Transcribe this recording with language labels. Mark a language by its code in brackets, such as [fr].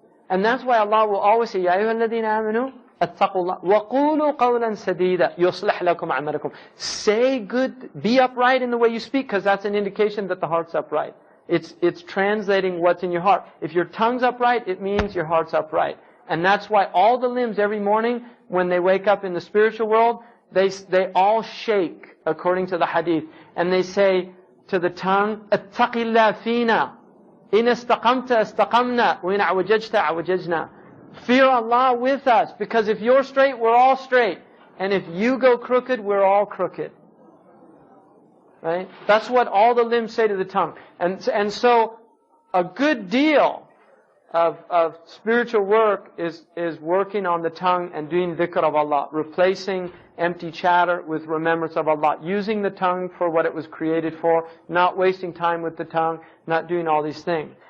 [en] And that's why Allah will always say, [ar] يَا أَيُّهَا الَّذِينَ آمَنُوا اتَّقُوا اللَّهَ وَقُولُوا قَوْلًا سَدِيدًا يُصْلِحْ لَكُمْ أَعْمَالَكُمْ. [en] Say good, be upright in the way you speak, because that's an indication that the heart's upright. It's translating what's in your heart. If your tongue's upright, it means your heart's upright. And that's why all the limbs every morning, when they wake up in the spiritual world, they all shake according to the hadith. And they say to the tongue, [ar] اتَّقِ اللَّهَ فِينَا إِنَ اسْتَقَمْتَ اسْتَقَمْنَا وَإِنْ عَوَجَجْتَ عَوَجَجْنَا. [en] Fear Allah with us, because if you're straight, we're all straight. And if you go crooked, we're all crooked. Right? That's what all the limbs say to the tongue. And so a good deal of spiritual work is working on the tongue and doing dhikr of Allah, replacing empty chatter with remembrance of Allah, using the tongue for what it was created for, not wasting time with the tongue, not doing all these things.